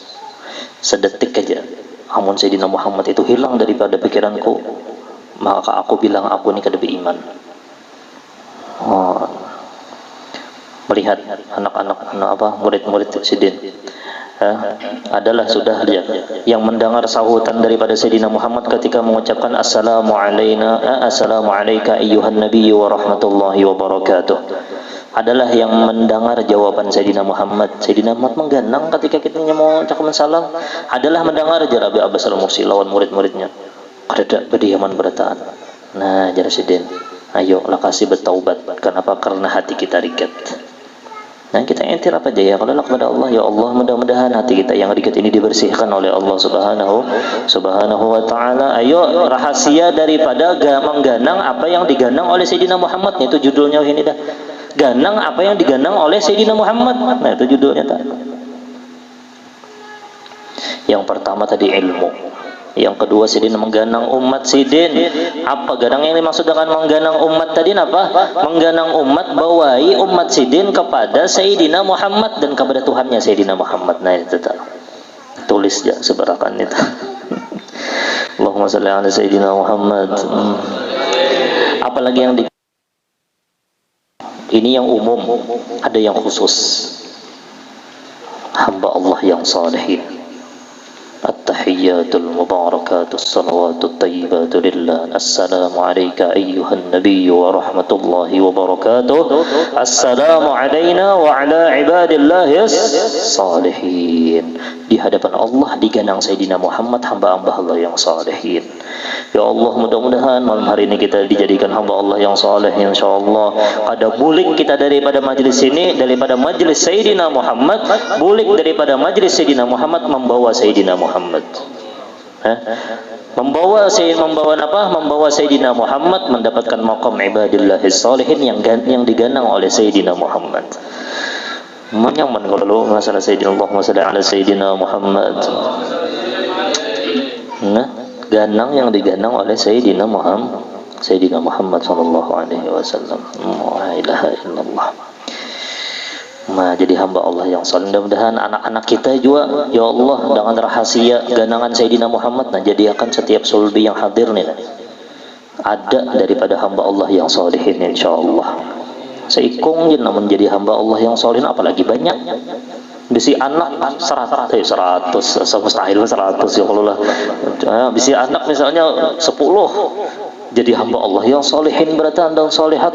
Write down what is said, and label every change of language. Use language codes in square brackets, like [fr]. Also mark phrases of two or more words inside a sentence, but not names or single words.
[bjn] Sedetik aja amun Sayyidina Muhammad itu hilang daripada pikiranku, maka aku bilang aku ini kada beriman. Melihat anak-anak murid-murid Sidin adalah sudah lihat yang mendengar sahutan daripada Sayyidina Muhammad ketika mengucapkan [ar] السلام عليك أيها النبي ورحمة الله وبركاته, [bjn] adalah yang mendengar jawaban Sayyidina Muhammad. Sayyidina Muhammad mengganang ketika kita mau ucapkan salam, adalah mendengar Rabi Abbas Al-Mursi lawan murid-muridnya ada berdiaman berataan. Nah jadi Sidin, ayo lah kasih bertaubat. Kenapa? Karena hati kita rigat. Nah kita entir apa aja ya kalau kepada Allah, ya Allah mudah-mudahan hati kita yang rigat ini dibersihkan oleh Allah [ar] سبحانه وتعالى. [bjn] Ayo rahasia daripada mengganang apa yang diganang oleh Sayyidina Muhammad. Itu judulnya ini dah, ganang apa yang diganang oleh Sayyidina Muhammad. Nah itu judulnya tak. Yang pertama tadi ilmu, yang kedua sidin mengganang umat sidin. Apa ganang yang dimaksud dengan mengganang umat tadi apa? Mengganang umat, bawai umat sidin kepada Sayyidina Muhammad dan kepada Tuhannya Sayyidina Muhammad. Nah itu tulis ya sebarakan itu. [ar] اللهم صل على سيدنا محمد. [bjn] Apalagi yang ini yang umum, ada yang khusus. Hamba Allah yang salihin. [ar] التحيات المباركات الصلوات الطيبات لله. السلام عليك أيها النبي ورحمة الله وبركاته. السلام علينا وعلى عباد الله الصالحين. [bjn] Di hadapan Allah diganang Sayyidina Muhammad, hamba-hamba Allah yang salihin. Ya Allah, mudah-mudahan malam hari ini kita dijadikan hamba Allah yang saleh, insyaallah. Ada bulik kita daripada majlis ini, daripada majlis Sayyidina Muhammad, bulik daripada majlis Sayyidina Muhammad membawa Sayyidina Muhammad. Membawa apa? Membawa Sayyidina Muhammad mendapatkan maqam [ar] عباد الله الصالحين [bjn] yang diganang oleh Sayyidina Muhammad. Nyaman kalau masalah Sayyidina [ar] Allahumma shalli ala Sayyidina Muhammad. Nah, ganang yang diganang oleh Sayyidina Muhammad صلى الله عليه وسلم. لا إله إلا الله. [bjn] Nah, jadi hamba Allah yang saleh. Mudah-mudahan anak-anak kita juga, ya Allah, dengan rahasia ganangan Sayyidina Muhammad, nah jadikan setiap sulbi yang hadir nih ada daripada hamba Allah yang salihin insyaallah. Seikung namun menjadi hamba Allah yang salihin, apalagi banyak. Bisi anak 100 mustahil 100 ya kalau lah. Bisi anak misalnya 10 jadi hamba Allah yang salihin berarti dan salihat.